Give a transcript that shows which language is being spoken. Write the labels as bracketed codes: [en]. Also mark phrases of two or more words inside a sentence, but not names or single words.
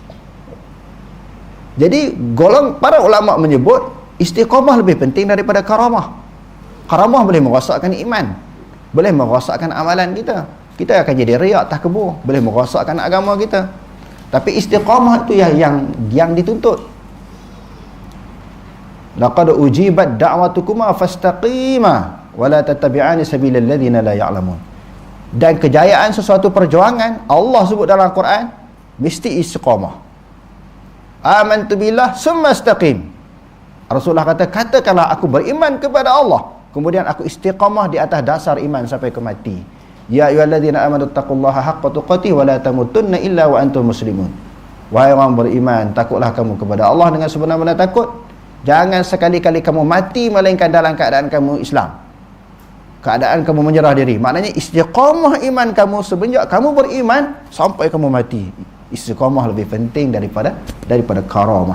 [ms] Jadi para ulama menyebut istiqamah lebih penting daripada karamah. Karamah boleh merosakkan iman, boleh merosakkan amalan kita. Kita akan jadi riak, takbur, boleh merosakkan agama kita. Tapi istiqamah itu yang dituntut. [ar] لقد أجيبت دعوتكما فاستقيما ولا تتبعان سبيل الذين لا يعلمون. [ms] Dan kejayaan sesuatu perjuangan, Allah sebut dalam Quran, mesti istiqamah. [ar] آمنت بالله ثم استقم. [ms] Rasulullah katakanlah aku beriman kepada Allah, kemudian aku istiqamah di atas dasar iman sampai ke mati. [ar] يا أيها الذين آمنوا اتقوا الله حق تقاته ولا تموتن إلا وأنتم مسلمون. [ms] Wahai orang beriman, takutlah kamu kepada Allah dengan sebenar-benar takut. Jangan sekali-kali kamu mati melainkan dalam keadaan kamu Islam, keadaan kamu menyerah diri. Maknanya istiqamah iman kamu semenjak kamu beriman sampai kamu mati. Istiqamah lebih penting daripada karamah.